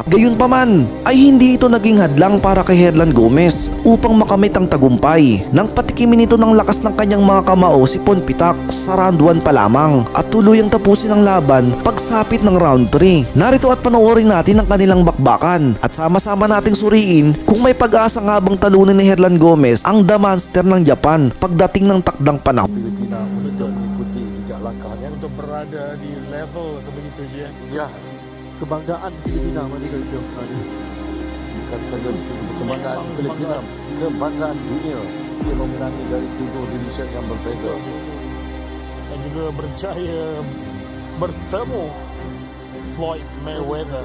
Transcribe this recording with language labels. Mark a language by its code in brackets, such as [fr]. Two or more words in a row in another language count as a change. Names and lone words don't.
[tl] Gayunpaman, ay hindi ito naging hadlang para kay Herlan Gomez upang makamit ang tagumpay nang patikimin ito ng lakas ng kanyang mga kamao si Ponpitak sa round 1 pa lamang at tuluyang tapusin ang laban pagsapit ng round 3. Narito at panoorin natin ang kanilang bakbakan at sama-sama nating suriin kung may pag-asa nga bang talunin ni Herlan Gomez ang The Monster ng Japan pagdating ng takdang panahon. [ms] Filipina menuntut mengikuti jejak langkahnya untuk berada di level simple sebegitu je. Ya, Kebanggaan Filipina Madinah itu sebenarnya. bukan saja kebanggaan Filipina, kebanggaan dunia. Dia memenangi dari 7 division yang berbeza. Dan juga berjaya bertemu Floyd Mayweather.